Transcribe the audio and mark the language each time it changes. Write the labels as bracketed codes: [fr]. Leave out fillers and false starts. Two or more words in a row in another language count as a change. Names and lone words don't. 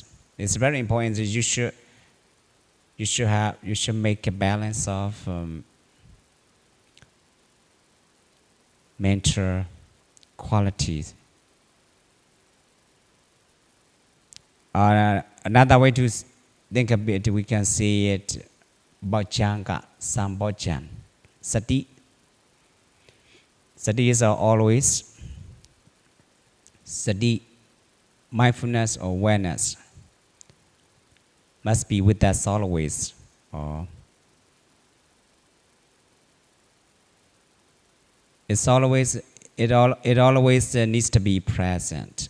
[en] It's very important that you should make a balance of mental qualities. Another way to think of it, we can see it [pi] bojjhanga, sambojjan, sati. [en] Sati is always, sati, mindfulness or awareness, must be with us always. It always needs to be present.